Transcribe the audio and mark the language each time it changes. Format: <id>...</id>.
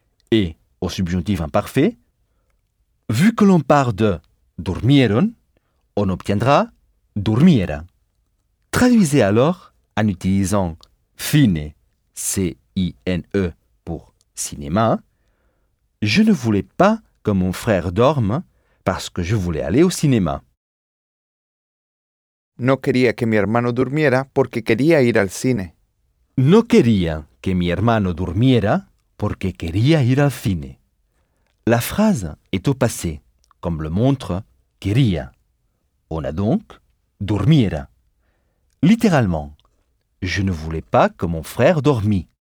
<fr>Et au subjonctif imparfait, vu que l'on part de durmieron, on obtiendra durmiera. Traduisez alors en utilisant cine, C-I-N-E, pour cinéma. Je ne voulais pas que mon frère dorme parce que je voulais aller au cinéma.</fr> <es>No quería que mi hermano durmiera porque quería ir al cine. No quería que mi hermano durmiera porque quería ir al cine.</es> <fr>La phrase est au passé, comme le montre quería. On a donc durmiera. Littéralement, je ne voulais pas que mon frère dormît.</fr>